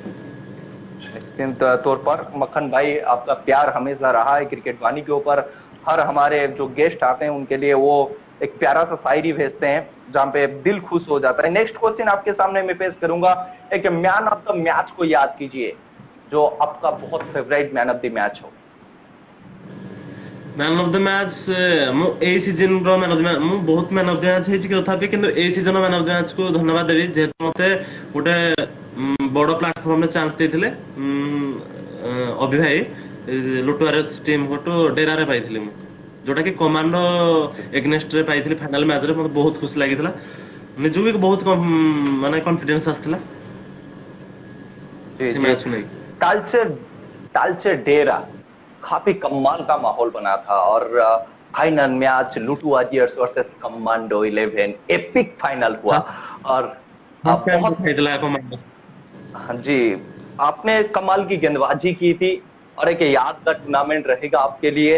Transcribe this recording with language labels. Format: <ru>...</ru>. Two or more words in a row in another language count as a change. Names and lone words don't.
<hi>निश्चित तौर पर मक्खन भाई, आपका प्यार हमेशा रहा है क्रिकेट वाणी के ऊपर हर हमारे जो गेस्ट आते हैं उनके लिए वो एक प्यारा सा शायरी भेजते हैं जहाँ पे दिल खुश हो जाता है।</hi> <en>next question</en> <hi>आपके सामने मैं पेश करूंगा, एक</hi> <en>man of the match</en> <hi>को याद कीजिए जो आपका बहुत फेवरेट</hi> <en>man of the match</en> <hi>हो।</hi> <en>man of the match</en> <or>ମୁଁ ଏଇ ସିଜନ ର</or> <en>man of the match</en> <or>ମୁଁ ବହୁତ</or> <en>man of the match</en> <or>ହେଇଛି ତଥାପି କିନ୍ତୁ ଏଇ</or> <en>season man of the match</en> <or>କୁ ଧନ୍ୟବାଦ ଦେବି ଯେହେତୁ ମତେ ଗୋଟେ ବଡ ପ୍ଲାଟଫର୍ମରେ ଚାନ୍ସ ଦେଇଥିଲେ ଅଭି ଭାଇ ଲୁଟୁଆରେସ୍ ଟିମ୍ ପଟୁ ଡେରାରେ ପାଇଥିଲି ମୁଁ ଯୋଉଟା କି କମାଣ୍ଡୋ ଏଗନେଷ୍ଟ ରେ ପାଇଥିଲି</or> <en>final match</en> <or>ରେ ମତେ ବହୁତ ଖୁସି ଲାଗିଥିଲା ନିଜକୁ ବି ବହୁତ ମାନେ କନଫିଡେନ୍ସ ଆସିଥିଲା ସେ ମ୍ୟାଚ୍ କୁ ନେଇ।</or> <hi>तालचे डेरा काफी कमाल का माहौल बना था और</hi> <en>final match</en> <hi>लुटू वॉरियर्स वर्सेस कमांडो 11</hi> <en>epic final</en> <hi>हुआ और बहुत हाँ जी आपने कमाल की गेंदबाजी की थी और एक यादगार टूर्नामेंट रहेगा आपके लिए।</hi>